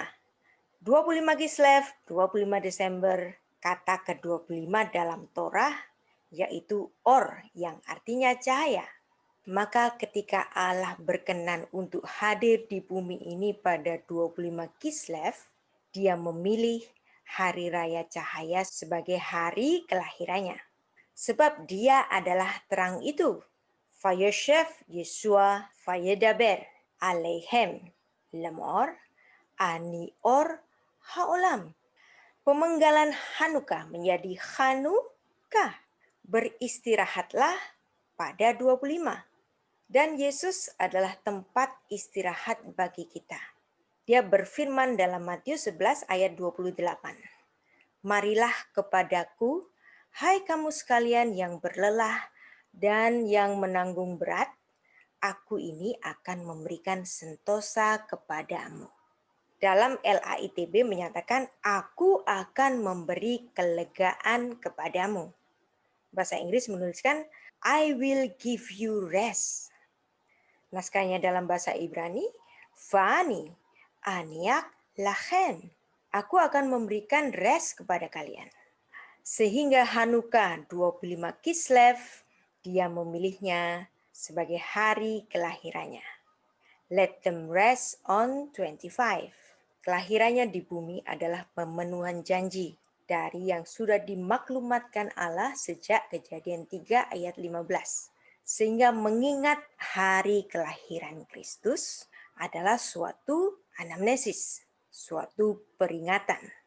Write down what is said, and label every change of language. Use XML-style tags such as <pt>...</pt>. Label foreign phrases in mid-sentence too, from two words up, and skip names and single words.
<id>25 Kislev, 25 Desember, kata ke-25 dalam Torah yaitu or yang artinya cahaya. Maka ketika Allah berkenan untuk hadir di bumi ini pada 25 Kislev, dia memilih hari raya cahaya sebagai hari kelahirannya. Sebab dia adalah terang itu.</id> <he>וישב ישוע וידבר אליהם לאמר אני אור העולם.</he> <id>Pemenggalan Hanukkah menjadi Hanukkah. Beristirahatlah pada 25. Dan Yesus adalah tempat istirahat bagi kita. Dia berfirman dalam Matius 11 ayat 28. Marilah kepadaku, hai kamu sekalian yang berlelah dan yang menanggung berat, aku ini akan memberikan sentosa kepadamu. Dalam LAITB menyatakan, aku akan memberi kelegaan kepadamu. Bahasa Inggris menuliskan,</id> <en>I will give you rest.</en> <id>Naskahnya dalam bahasa Ibrani,</id> <he>ואני, אניח לכם.</he> <id>Aku akan memberikan rest kepada kalian. Sehingga Hanukkah 25 Kislev, dia memilihnya sebagai hari kelahirannya.</id> <en>Let them rest on 25.</en> <id>Kelahirannya di bumi adalah pemenuhan janji dari yang sudah dimaklumatkan Allah sejak Kejadian 3 ayat 15. Sehingga mengingat hari kelahiran Kristus adalah suatu anamnesis, suatu peringatan.</id>